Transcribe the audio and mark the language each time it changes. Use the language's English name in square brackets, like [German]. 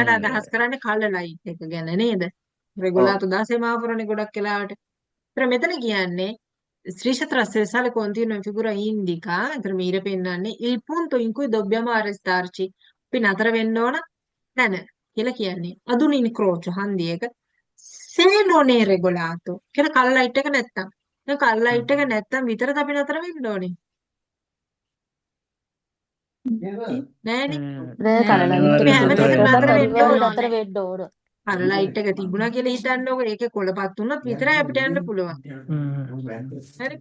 [Sinhala] වෙලාට අදහස් කරන්නේ කළර් ලයිට් එක ගැන නේද? රෙගුලාතෝ දා සෙමාෆෝරනේ ගොඩක් වෙලාවට. ඒතර මෙතන කියන්නේ [Italian] striscia trasversale continua in figura indica. [Sinhala] ඒතර මීර පෙන්නන්නේ [Italian] il punto in cui dobbiamo arrestarci. [Sinhala] අපි නතර වෙන්න ඕන නැන කියලා කියන්නේ. [Italian] ad un incrocio [Sinhala] හන්දියක [Italian] se non è regolato [Sinhala] කියලා කළර් ලයිට් එක නැත්තම්. දැන් කළර් ලයිට් එක නැත්තම් විතරද අපි නතර වෙන්න ඕනේ. නෑනේ. නෑ කලලයිට් අපි එක හැමතිස්සෙම තිබුණොත් නතර වෙන්න අනිවාර්යෙන් ඕනේ. නතර වෙන්න ඕන. කළර් ලයිට් එක තිබුණා කියලා හිතන්නකො ඒකේ කොළපත් වුණොත් විතරයි අපිට යන්න පුළුවන්. හරි.